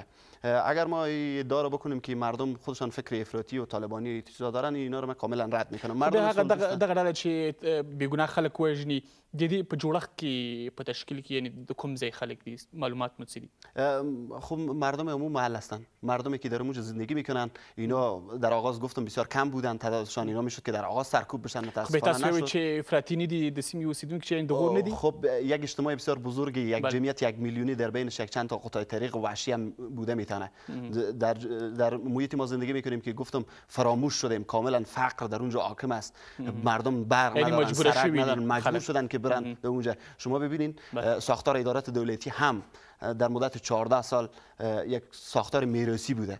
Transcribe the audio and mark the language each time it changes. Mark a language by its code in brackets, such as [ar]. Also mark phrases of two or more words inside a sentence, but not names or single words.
[fa] اگر ما ادعا رو بکنیم که مردم خودشان فکر افراطی و طالبانی چیزا دارن، اینا رو من کاملا رد میکنم. [ps] مردم دغه ډله چې بیګناه خلک وژني د دې په جوړښت کې په تشکیل کې یعنی د کوم ځای خلک دي؟ معلومات مو څه دي؟ [fa] خب مردم عموم محل هستن، مردمی که در اونجا زندگی میکنن. اینا در آغاز گفتم بسیار کم بودن تعدادشان، اینا میشد که در آغاز سرکوب بشن، متاسفانه نشد. [ps] چې افراطی ندی د سیمې اوسیدونکي چې د غور ندی؟ [fa] خب یک اجتماع بسیار بزرگ، یک جمعیت 1 میلیونی در بینش یک چند تا قطع طریق وحشی هم بوده میتونه. در محیط ما زندگی میکنیم که گفتم فراموش شدیم، کاملا فقر در اونجا حاکم است، مردم برق ندارن، سرک ندارن، مجبور شدن که برن به اونجا. شما ببینین ساختار ادارات دولتی هم در مدت 14 سال یک ساختار میراثی بوده.